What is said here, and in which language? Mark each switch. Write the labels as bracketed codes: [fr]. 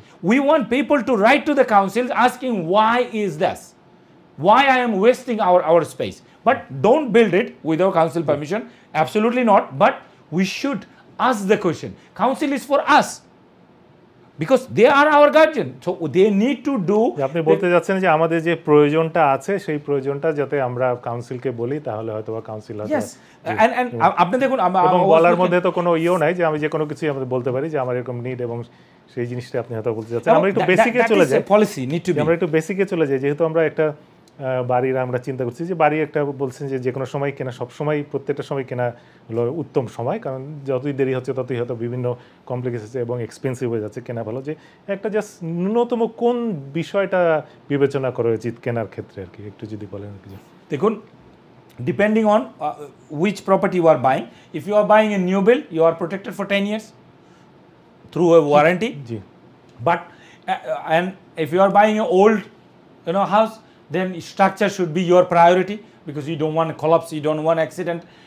[en] We want people to write to the council asking why is this, why I am wasting our space. But don't build it without council permission, absolutely not. But we should ask the question. Council is for us because they are our guardian, so they need to do. [bn] আপনি বলতে যাচ্ছেন যে আমাদের যে প্রয়োজনটা আছে সেই প্রয়োজনটা যাতে আমরা কাউন্সিলকে বলি, তাহলে হয়তো বা কাউন্সিল আছে। [en] Yes, and [bn] আপনি দেখুন, এবং বলার মধ্যে তো কোনো ইও নাই যে আমি যে কোনো কিছুই আমরা বলতে পারি যে আমার এরকম নিড, এবং সেই জিনিসটা আপনি হয়তো বলতে যাচ্ছেন। আমরা একটু বেসিকে চলে যাই, [en] policy need to be, [bn] আমরা একটু বেসিকে চলে যাই। যেহেতু আমরা একটা বাড়ির আমরা চিন্তা করছি যে বাড়ি একটা বলছেন যে কোনো সময় কেনা, সব সময় প্রত্যেকটা সময় কেনা হলো উত্তম সময়, কারণ যতই দেরি হচ্ছে ততই হয়তো বিভিন্ন কমপ্লিকেশন এবং এক্সপেন্সিভ হয়ে যাচ্ছে কেনা ভালো। যে একটা জাস্ট ন্যূনতম কোন বিষয়টা বিবেচনা করা উচিত কেনার ক্ষেত্রে আর কি, একটু যদি বলেন আর কি। দেখুন, [en] Depending on which property you are buying, if you are buying a new build, you are protected for 10 years through a warranty. But and if you are buying an old house, then structure should be your priority because you don't want a collapse, you don't want accident.